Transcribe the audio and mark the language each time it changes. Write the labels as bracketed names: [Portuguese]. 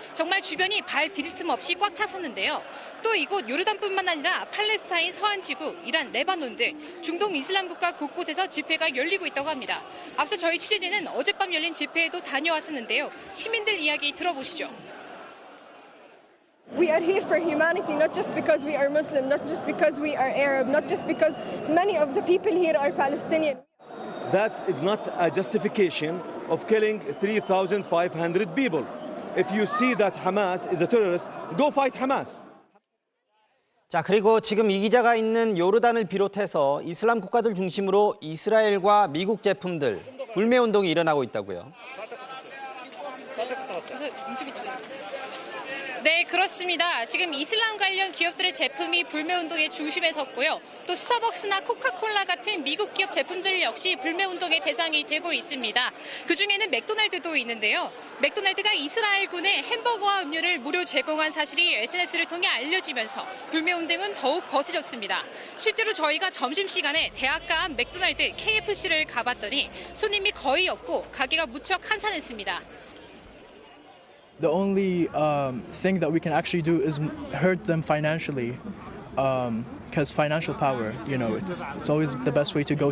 [Korean] 정말 주변이 발 디딜 틈 없이 꽉 찼었는데요. 또 이곳 요르단뿐만 아니라 팔레스타인 서안지구, 이란, 레바논 등 중동 이슬람 국가 곳곳에서 집회가 열리고 있다고 합니다. 앞서 저희 취재진은 어젯밤 열린 집회에도 다녀왔었는데요. 시민들 이야기 들어보시죠. [English] We are here for humanity, not just because we are Muslim, not just because we are Arab, not just because many of the people here are Palestinian. That is not a justification of killing 3,500 people. If you see that Hamas is a terrorist, go fight Hamas. [Korean] 자, 그리고 지금 이 기자가 있는 요르단을 비롯해서 이슬람 국가들 중심으로 이스라엘과 미국 제품들 불매 운동이 일어나고 있다고요. 네, 그렇습니다. 지금 이슬람 관련 기업들의 제품이 불매 운동의 중심에 섰고요. 또 스타벅스나 코카콜라 같은 미국 기업 제품들 역시 불매 운동의 대상이 되고 있습니다. 그중에는 맥도날드도 있는데요. 맥도날드가 이스라엘군에 햄버거와 음료를 무료 제공한 사실이 SNS를 통해 알려지면서 불매 운동은 더욱 거세졌습니다. 실제로 저희가 점심시간에 대학가 앞 맥도날드 KFC를 가봤더니 손님이 거의 없고 가게가 무척 한산했습니다. [English] The only thing that we can actually do is hurt them financially, because financial power, you know, it's always the best way to go.